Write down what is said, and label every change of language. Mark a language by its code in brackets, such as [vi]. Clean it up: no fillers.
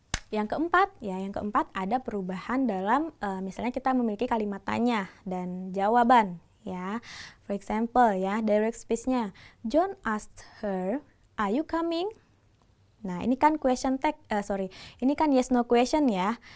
[id] Yang keempat ada perubahan dalam misalnya kita memiliki kalimat tanya dan jawaban ya. [en] For example ya, direct speech-nya, John asked her, "Are you coming?" [id] Nah, ini kan ini kan yes no question ya.